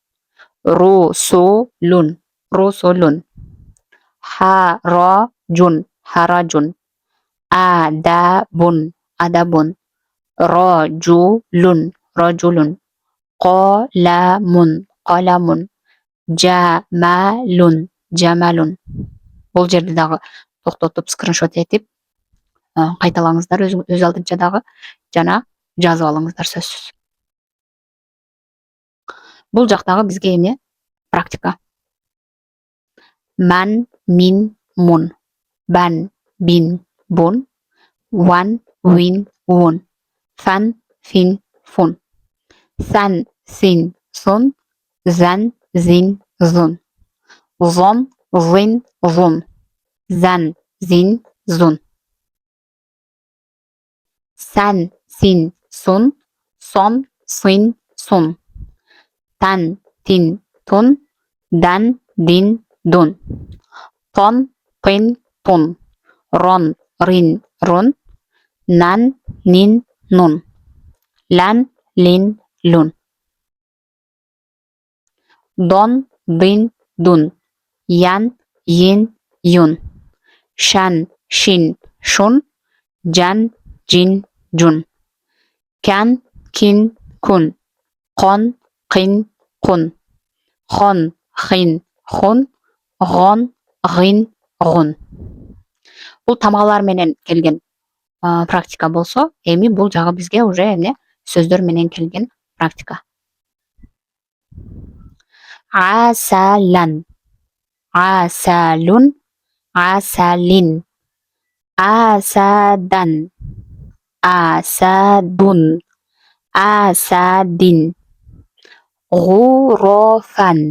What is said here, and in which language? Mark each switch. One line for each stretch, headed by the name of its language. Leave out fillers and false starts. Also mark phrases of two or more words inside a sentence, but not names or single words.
Arabic: رسل. حرج. أدب. رجل. قلم. جمل.
Kyrgyz: Бул жерде дагы токтотуп скриншот этип кайталаңыздар өз алдынча дагы жана жазып алыңыздар сөзсүз. Бул жактагы бизге эмне? Практика. Ман, мин, мун. Бан, бин, бун. Ван, вин, вун. Фан, фин, фун. Сан, син, сун. Зан, зин, зун. Зон, зин, зун. Зан, зин, зун. Сан, син, сун. Сон, син, сун. Тан, тин, тун. Дан, дин, дун. Тон, тин, тун. Рон, рин, рун. Нан, нин, нун. Лан, лин, лун. Дон, дин, дун. Ян, йин, юн. Шан, шин, шун. Жан, жин, жун. Кан, кин, кун. Кон, кин, кун. Хон, хин, хун. Гон, гин, гун. Бул тамгалар менен келген практика болсо, эми бул жагы бизге уже эмне сөздөр менен келген практика.
Arabic: Асалан. عسل. عسل. أسدا. أسد. أسد. غرفا.